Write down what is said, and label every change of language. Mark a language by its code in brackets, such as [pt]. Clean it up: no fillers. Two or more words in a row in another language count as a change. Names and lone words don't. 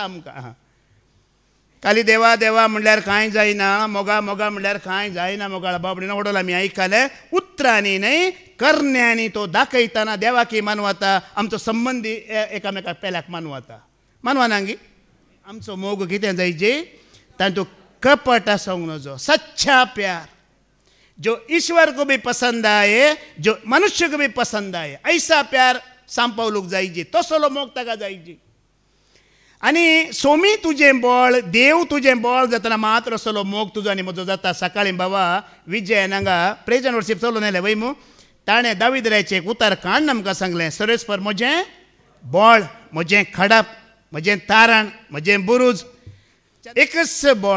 [kok] आमकां खाली देवा देवा म्हणल्यार कांय जायना मोगा मोगा म्हणल्यार कांय जायना मोगाळ बाबडीन वडोल आमी आयकलें उतरांनी न्हय करण्यांनी तो दाखयतना देवाकी मानवता आमचो संबंदी एकामेकाक पेल्याक मानवता मानवाना गी आमचो मोग कितें जायचे तातूंत कपट आसूंक नजो [hi] सच्चा प्यार जो ईश्वर को भी पसंद आए, जो मनुष्य को भी पसंद आए, ऐसा प्यार [kok] सांपवलूक जायची, तसलो मोग ताका जायची. आणि सोमी तुजें बळ, देव तुजें बळ जातना मात्र असलो मोग तुजो आनी म्हजो जाता. सकाळी बाबा विजयन हांगा [en] praise and worship [kok] चलोवन आयलें वय मू. ताणें दाविदराचें एक उतार काडून आमकां सांगलें, सरेस्पर म्हजें बळ, म्हजें खडप, म्हजें तारण, म्हजें बुरूज, एकच बळ.